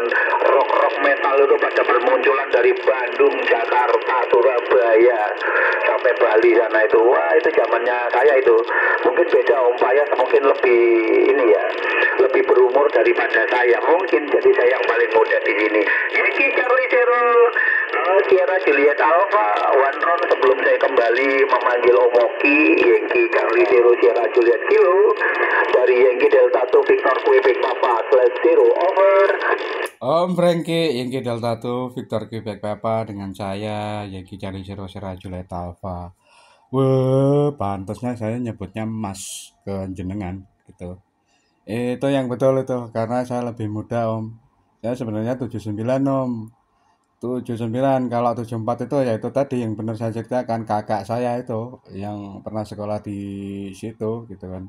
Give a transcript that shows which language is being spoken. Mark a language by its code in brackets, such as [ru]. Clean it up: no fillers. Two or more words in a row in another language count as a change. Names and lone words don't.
[id] Rock metal itu pada bermunculan dari Bandung, Jakarta, Surabaya, sampai Bali sana itu. Wah, itu zamannya saya itu. Mungkin beda Om Payas, mungkin lebih ini ya, lebih berumur daripada saya. Mungkin jadi saya yang paling muda di sini. Yankee Charlie Zero Sierra Juliet Alpha One Ron, sebelum saya kembali memanggil Om Oki. Yankee Charlie Zero Sierra Juliet Kilo dari Yankee Delta 2 Victor Quebec Papa /0 over. Om Frankie, Yankee Delta 2 Victor Quebec Papa dengan saya Yankee Charlie Zero Sierra Juliet Alpha. Wah, pantasnya saya nyebutnya Mas ke jenengan gitu. Itu yang betul itu, karena saya lebih muda Om. Saya sebenarnya 79 Om. 79, kalau 74 itu ya itu tadi yang benar saya ceritakan, kakak saya itu yang pernah sekolah di situ gitu kan.